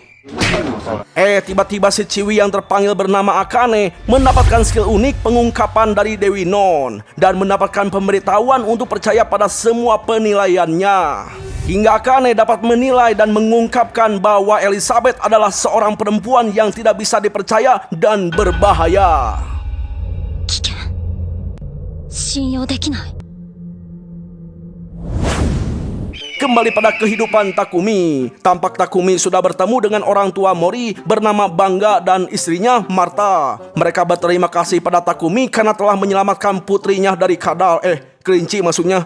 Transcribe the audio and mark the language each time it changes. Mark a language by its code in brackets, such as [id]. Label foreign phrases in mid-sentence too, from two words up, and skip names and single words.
[id] Tiba-tiba si Ciwi yang terpanggil bernama Akane mendapatkan skill unik pengungkapan dari Dewi Non dan mendapatkan pemberitahuan untuk percaya pada semua penilaiannya. Hingga Akane dapat menilai dan mengungkapkan bahwa Elizabeth adalah seorang perempuan yang tidak bisa dipercaya dan berbahaya. [ja] 危険。信用できない。 [id] Kembali pada kehidupan Takumi. Tampak Takumi sudah bertemu dengan orang tua Mori bernama Bangga dan istrinya Marta. Mereka berterima kasih pada Takumi karena telah menyelamatkan putrinya dari kadal, kelinci maksudnya.